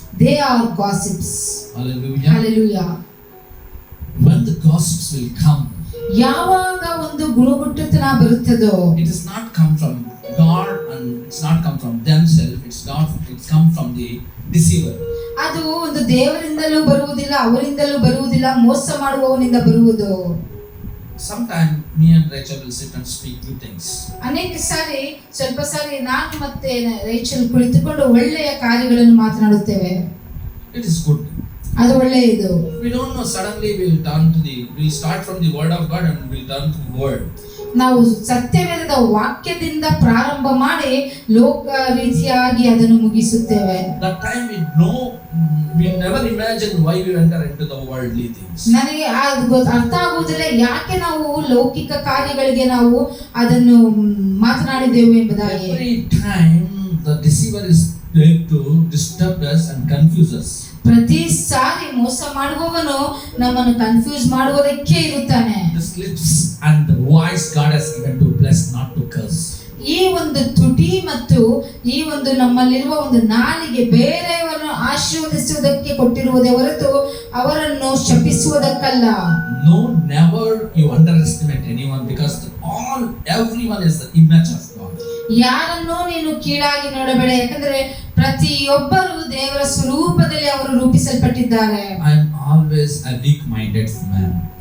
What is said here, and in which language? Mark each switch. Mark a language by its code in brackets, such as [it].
[en] They are gossips. Hallelujah. Hallelujah. When the gossips will come, [kn] ಯಾವಾಗ ಒಂದು ಗುಣಗುಟ್ಟುತನ ಬರುತ್ತದೋ, [en] it does not come from God and it's not come from themselves. It's come from the deceiver. [kn] ಅದು ಒಂದು ದೇವರಿಂದಲೂ ಬರುವುದಿಲ್ಲ, ಅವರಿಂದಲೂ ಬರುವುದಿಲ್ಲ, ಮೋಸ ಮಾಡುವವನಿಂದ ಬರುವುದು. [en] Sometimes me and Rachel will sit and speak good things. [kn] ಅನೇಕ ಸಾರಿ ಸ್ವಲ್ಪ ಸಾರಿ ನಾನು ಮತ್ತೆ ರೇಚಲ್ ಕುಳಿತುಕೊಂಡು ಒಳ್ಳೆಯ ಕಾರ್ಯಗಳನ್ನು ಮಾತನಾಡುತ್ತೇವೆ. [en] It is good. [kn] ಅದು ಒಳ್ಳೆಯದು. [en] We don't know, suddenly we'll start from the word of God and we'll turn to the word. [kn] ನಾವು ಸತ್ಯವೇದದ ವಾಕ್ಯದಿಂದ ಪ್ರಾರಂಭ ಮಾಡಿ ಲೋಕ ರೀತಿಯಾಗಿ ಅದನ್ನು ಮುಗಿಸುತ್ತೇವೆ. [en] That time we never imagine why we enter into the worldly things. [kn] ನನಗೆ ಅರ್ಥ ಆಗುವುದಿಲ್ಲ ಯಾಕೆ ನಾವು ಲೌಕಿಕ ಕಾರ್ಯಗಳಿಗೆ ನಾವು ಅದನ್ನು ಮಾತನಾಡಿದೆವು ಎಂಬುದಾಗಿ. [en] Every time the deceiver is there to disturb us and confuse us. [kn] ಪ್ರತಿ ಸಾರಿ ಮೋಸ ಮಾಡುವವನು ನಮ್ಮನ್ನು ಕನ್ಫ್ಯೂಸ್ ಮಾಡುವುದಕ್ಕೆ ಇರುತ್ತಾನೆ. [en] The lips and the voice God has given to bless, not to curse. [kn] ಈ ಒಂದು ತುಟಿ ಮತ್ತು ಈ ಒಂದು ನಮ್ಮಲ್ಲಿರುವ ಒಂದು ನಾಲಿಗೆ ಬೇರೆಯವರನ್ನು ಆಶೀರ್ವದಿಸುವುದಕ್ಕೆ ಕೊಟ್ಟಿರುವುದೇ ಹೊರತು ಅವರನ್ನು ಶಪಿಸುವುದಕ್ಕಲ್ಲ. [en] No, never you underestimate anyone because everyone is the image of God. [kn] ಯಾರನ್ನೂ ನೀನು ಕೀಳಾಗಿ ನೋಡಬೇಡ, ಯಾಕಂದ್ರೆ ಪ್ರತಿಯೊಬ್ಬರು ದೇವರ ಸ್ವರೂಪದಲ್ಲಿ ಅವರು ರೂಪಿಸಲ್ಪಟ್ಟಿದ್ದಾರೆ. [en] I am always a weak-minded man.